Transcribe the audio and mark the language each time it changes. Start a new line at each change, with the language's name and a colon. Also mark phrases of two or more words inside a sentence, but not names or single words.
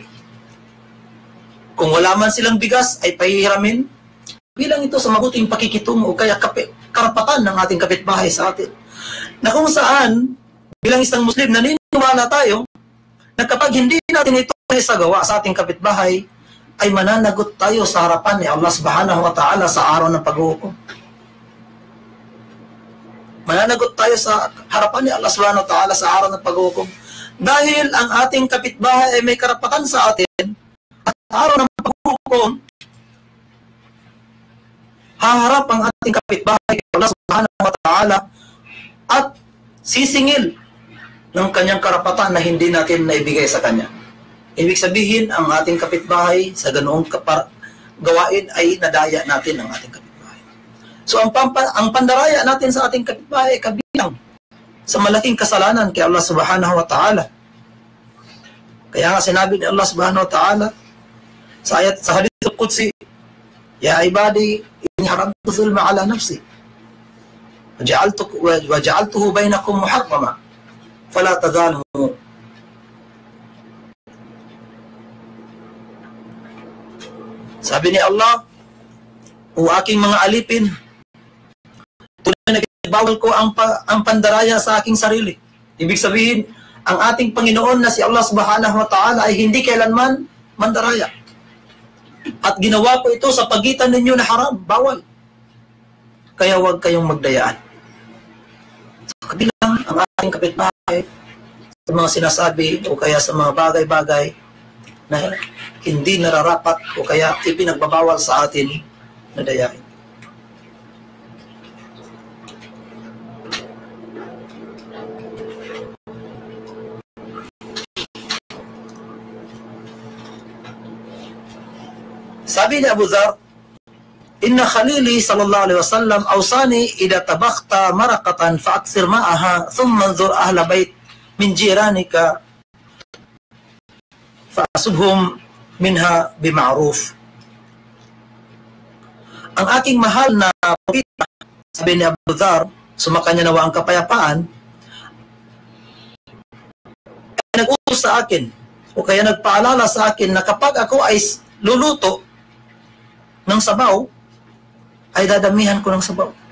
Filipino: Kung wala man silang bigas, ay pahihiramin. Bilang ito sa mabuting pakikitungo o kaya karapatan ng ating kapitbahay sa atin. Na kung saan, bilang isang Muslim, naniniwala tayo na kapag hindi natin ito isagawa sa ating kapitbahay, ay mananagot tayo sa harapan ni Allah
Arabic: سبحانه وتعالى
Filipino: sa araw ng pag-uhukom. Mananagot tayo sa harapan ni Allah
Arabic: سبحانه وتعالى
Filipino: sa araw ng pag-uhukom. Dahil ang ating kapitbahay ay may karapatan sa atin, at araw ng pag-uhukom, haharap ang ating kapitbahay kay Allah
Arabic: سبحانه وتعالى
Filipino: at sisingil ng kanyang karapatan na hindi natin naibigay sa kanya. Ibig sabihin, ang ating kapitbahay sa ganoong gawain ay nadaya natin ang ating kapitbahay. So ang pandaraya natin sa ating kapitbahay ay kabilang sa malaking kasalanan kay Allah
Arabic: سبحانه وتعالى.
Filipino: Kaya nga sinabi ni Allah
Arabic: سبحانه وتعالى sa حديث القدسي يا عبادي إني حرمت الظلم على نفسي. وجعلته بينكم محرما. فلا تظالموا.
Filipino: Sabi ni Allah, o aking mga alipin, tunay na bawal ko ang pandaraya sa aking sarili. Ibig sabihin, ang ating Panginoon na si Allah
Arabic: سبحانه وتعالى
Filipino: ay hindi kailanman mandaraya. At ginawa ko ito sa pagitan ninyo na haram, bawal. Kaya huwag kayong magdayaan. Sa kabilang ang ating kapitbahay, sa mga sinasabi o kaya sa mga bagay-bagay na hindi nararapat o kaya ipinagbabawal sa atin na dayain.
Arabic: Sabi ni Abu Dharr, إن خليلي صلى الله عليه وسلم أوصاني إذا طبخت مرقة فأكثر ماءها ثم انظر أهل بيت من جيرانك فأصبهم منها بمعروف.
Filipino: Ang aking mahal na propeta, sabi ni Abu Dharr, sumakanya nawa ang kapayapaan, ay nag-utos sa akin o kaya nagpaalala sa akin na kapag ako ay luluto ng sabaw, ay dadamihan ko ng sabaw.